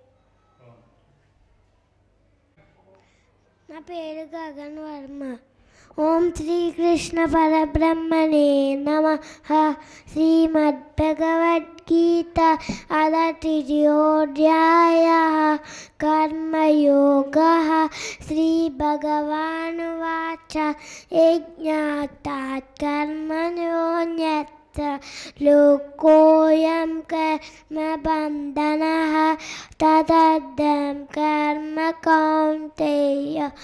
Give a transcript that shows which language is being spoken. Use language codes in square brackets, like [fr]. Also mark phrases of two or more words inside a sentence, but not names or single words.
[te] నా పేరు గగన్ వర్మ. [sa] ఓం శ్రీకృష్ణ పరబ్రహ్మణే నమః. శ్రీమద్భగవద్గీత అథ తృతీయోధ్యాయః. कर्मयोगः श्रीभगवानुवाच यज्ञात् कर्मणोऽन्यत्र लोकोऽयं कर्मबन्धनः तदर्थं कर्म कौन्तेय